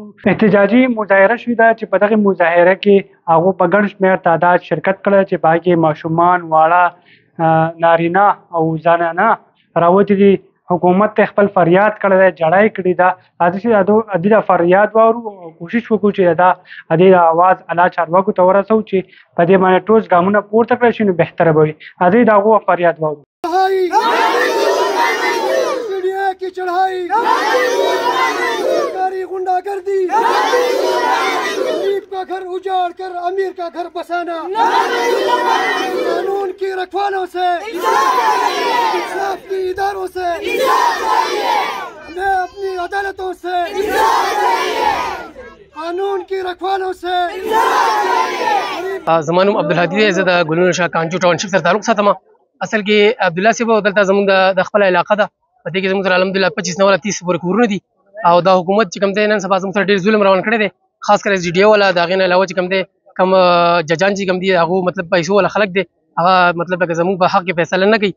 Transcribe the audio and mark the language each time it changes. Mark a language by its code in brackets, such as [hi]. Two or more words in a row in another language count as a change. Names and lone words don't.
[ps] احتجاجي مظاهره شوې ده چې په دغې مظاهره کې هغو په ګڼ شمېر تعداد شرکت کړی چې په هغې کې ماشومان، واړه، نارینه او زنانه راوتي دي. حکومت ته خپل فریاد کړی دی، جړی کړې ده. راځئ چې د دې فریاد واورو او کوشش وکړو چې د دې اواز اعلی چارواکو ته ورسوو چې په دې باندې ټوس ګامونه پورته کړی شي نو بهتره به وي. راځئ د هغو فریاد واورو. [hi] चिड़िया की चढ़ाई सरकारी गुंडागर्दी, गरीब का घर उजाड़ कर अमीर का घर बसाना. कानून की रखवालों से, इंसाफ की इदारों से, हमें अपनी अदालतों से, कानून की रखवालों से. [ps] زما نوم عبدالهادي دی، زه د ګلونو شاه کانجو ټاونشپ سره تعلق ساتم. اصل کې عبدالله صاحب دلته زموږ د خپله علاقه ده، په دې کې زموږ سره الحمدلله 25 نه ولا 30 پورې کورونه دي او دا حکومت چې کوم دی نن سبا زموږ سره ډېر ظلم روان کړی دی، خاص کر SDDO والا. د هغې نه علاوه چې کوم دی کوم ججان چې کوم دي هغو مطلب پیسو والا خلک دی، هغه مطلب لکه زموږ په حق کې فیصله نه کوي.